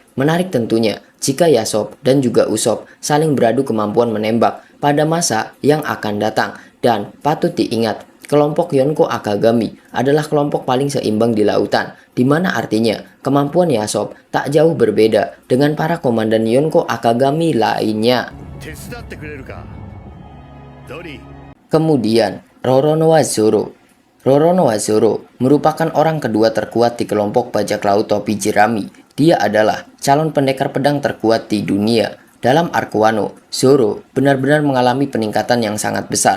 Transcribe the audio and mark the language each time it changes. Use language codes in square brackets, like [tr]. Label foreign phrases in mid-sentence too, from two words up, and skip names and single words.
[id] Menarik tentunya jika Yasop dan juga Usop saling beradu kemampuan menembak pada masa yang akan datang. Dan patut diingat, kelompok Yonko Akagami adalah kelompok paling seimbang di lautan, di mana artinya kemampuan Yasop tak jauh berbeda dengan para komandan Yonko Akagami lainnya. [ja] 手伝ってくれるか、ドリー。 [id] Kemudian, Roronoa Zoro. Roronoa Zoro merupakan orang kedua terkuat di kelompok bajak laut topi jerami. Dia adalah calon pendekar pedang terkuat di dunia. Dalam arc Wano, Zoro benar-benar mengalami peningkatan yang sangat besar.